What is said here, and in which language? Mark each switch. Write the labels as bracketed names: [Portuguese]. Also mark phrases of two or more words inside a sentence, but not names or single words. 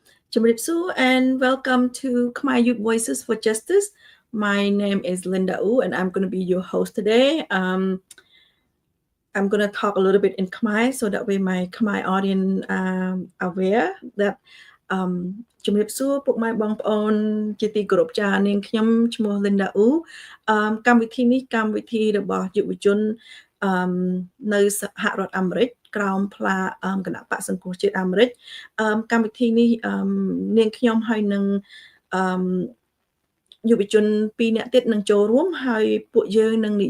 [English] Chimripsu and welcome to Khmer Youth Voices for Justice. My name is Linda Ou and I'm going to be your host today. I'm going to talk a little bit in Khmer so that way my Khmer audience aware that ជំរាបសួរ [Khmer] ពុកម៉ែបងប្អូនជាទីគោរពចា៎នាងខ្ញុំឈ្មោះ Linda Ou កម្មវិធីនេះកម្មវិធីរបស់យុវជននៅសហរដ្ឋអាមេរិកក្រោមផ្លាគណៈបក្សសង្គ្រោះជាតិអាមេរិកកម្មវិធីនេះនាងខ្ញុំហើយនឹងយុវជន2នាក់ទៀតនឹងចូលរួមហើយពួកយើងនឹងនិ